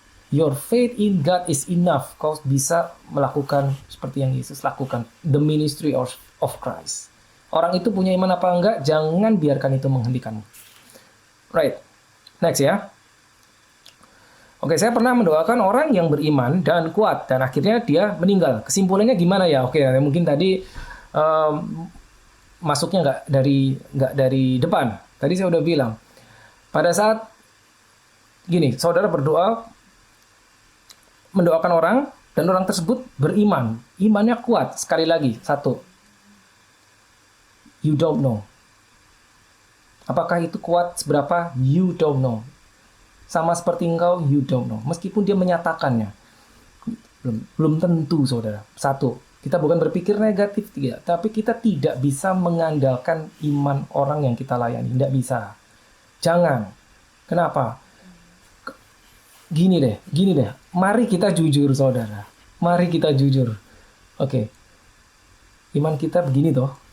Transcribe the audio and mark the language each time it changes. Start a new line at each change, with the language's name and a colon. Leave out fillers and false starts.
English: Your faith in God is enough.
Indonesian: Kau bisa melakukan seperti yang Yesus lakukan.
English: The ministry of Christ.
Indonesian: Orang itu punya iman apa enggak, jangan biarkan itu menghentikanmu.
English: Right.
Indonesian: Next ya. Oke, saya pernah mendoakan orang yang beriman dan kuat. Dan akhirnya dia meninggal. Kesimpulannya gimana ya? Oke, mungkin tadi masuknya nggak dari depan. Tadi saya udah bilang. Pada saat gini, saudara berdoa, mendoakan orang, dan orang tersebut beriman. Imannya kuat. Sekali lagi, satu.
English: You don't know.
Indonesian: Apakah itu kuat seberapa?
English: You don't know.
Indonesian: sama seperti engkau,
English: you don't know.
Indonesian: Meskipun dia menyatakannya, belum tentu, saudara. Satu, kita bukan berpikir negatif, tapi kita tidak bisa mengandalkan iman orang yang kita layani. Tidak bisa. Jangan. Kenapa? Gini deh. Mari kita jujur, saudara. Mari kita jujur. Oke. Iman kita begini toh.